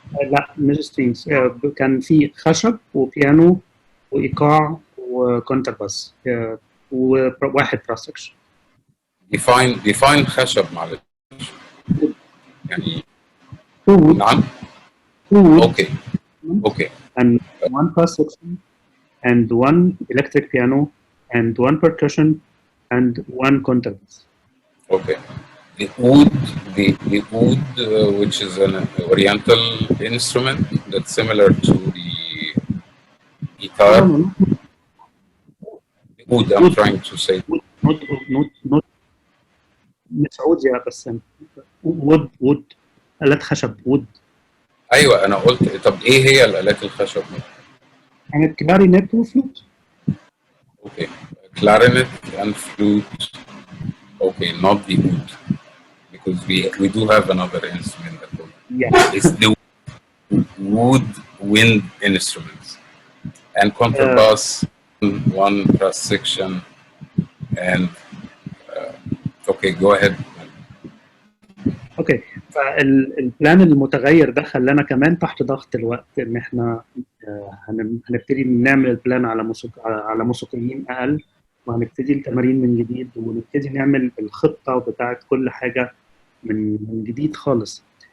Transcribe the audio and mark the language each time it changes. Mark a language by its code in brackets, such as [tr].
[ar] لا مش strings، كان في خشب وبيانو وايقاع وكونترباس وواحد براس سكشن. [en] define [ar] خشب معلش يعني. نعم. [en] Okay. And 1 brass section and 1 electric piano and 1 percussion and 1 contrabass. Okay. The oud, which is an oriental instrument that's similar to the guitar. No. The oud, I'm trying to say. Not [ar] مش عود يا بسام. [en] wood [ar] آلات خشب wood. ايوه انا قلت طب ايه هي الآلات الخشب؟ كانت كلارينيت وفلوت. [en] Okay. Clarinet and flute. Okay, not the oud, because we do have another instrument that it's the wood wind instruments, and contrabass, 1 brass section, and okay, go ahead. [ar] اوكي، فالبلان المتغير ده خلانا كمان تحت ضغط الوقت ان احنا هنبتدي نعمل البلان على موسيقيين اقل، وهنبتدي التمارين من جديد، ونبتدي نعمل الخطه بتاعه كل حاجه من جديد خالص.